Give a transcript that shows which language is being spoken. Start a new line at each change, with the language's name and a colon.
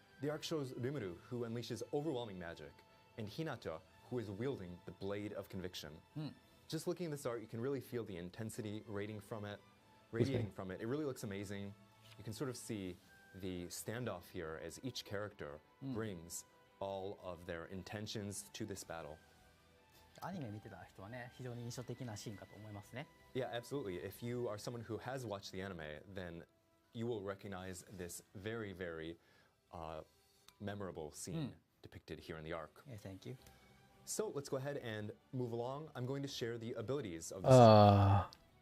English: The arc shows Rimuru, who unleashes overwhelming magic, and Hinata, who is wielding the Blade of Conviction. Just looking at this art, you can really feel the intensity radiating from it. It really looks amazing. You can sort of see the standoff here as each character brings all of their intentions to this battle.
Japanese: アニメ見てた人はね、非常に印象的なシーンかと思いますね。
English: Yeah, absolutely. If you are someone who has watched the anime, then you will recognize this very, very memorable scene depicted here in the arc. Yeah, thank you. So let's go ahead and move along. I'm going to share the abilities of this.